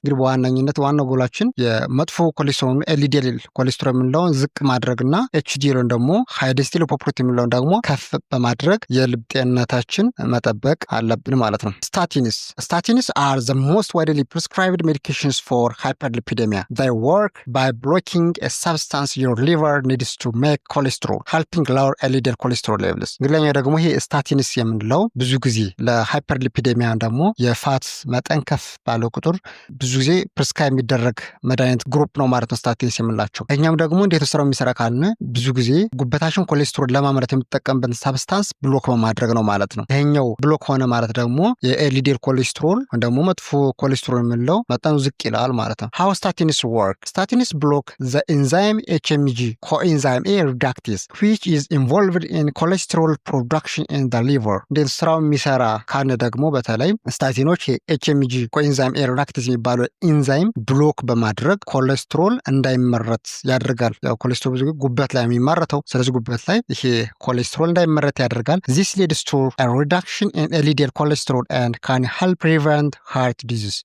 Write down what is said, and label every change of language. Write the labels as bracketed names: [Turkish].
[Amharic] እንግዲህ በዋነኝነት ዋናው ጎላችን የመጥፎ ኮሌስትሮል LDL ኮሌስትሮል የምንለውን ዝቅ ማድረግና HDL ደግሞ high density lipoprotein የምንለውን ደግሞ ከፍ በማድረግ የልብ ጤንነታችን መጠበቅ አለብን ማለት ነው። [English] Statins are the most widely prescribed medications for hyperlipidemia. They work by blocking a substance your liver needs to make cholesterol, helping lower LDL cholesterol levels. [Amharic] እንግዲህ ደግሞ ይሄ ስታቲንስ የምንለው ብዙ ጊዜ ለሃይፐርሊፒዴሚያ ደግሞ የፋት መጠን ከፍ ባለው ቁጥር ብዙ ጊዜ ፕሪስክራይብ የሚደረግ መድኃኒት ግሩፕ ነው ማለት ነው ስታቲንስ የምንላቸው። እኛም ደግሞ እንዴት ስራው የሚሰራ ካልን ብዙ ጊዜ ጉበታችን ኮሌስትሮል ለማምረት የምትጠቀምበት ሳብስታንስ ብሎክ በማድረግ ነው ማለት ነው። ይሄኛው ብሎክ ሆነ ማለት ደግሞ የኤልዲኤል ኮሌስትሮል ደግሞ መጥፎ ኮሌስትሮል የምንለው መጠኑ ዝቅ ይላል ማለት ነው። [English] How statins work? Statins block the enzyme HMG, coenzyme A reductase, which is involved in cholesterol production in the liver. [Amharic] እንዴት ስራው የሚሰራ ካልን ደግሞ በተለይ ስታቲኖች HMG ኮኤንዛይም ኤ ሪዳክቴዝ የሚባለው ኢንዛይም ብሎክ በማድረግ ኮሌስትሮል እንዳይመረት ያደርጋል። ኮሌስትሮል ብዙ ጉበት ላይ የሚመረተው፣ ስለዚህ ጉበት ላይ ይሄ ኮሌስትሮል እንዳይመረት ያደርጋል። [English] This leads to a reduction in LDL cholesterol and can help prevent heart disease.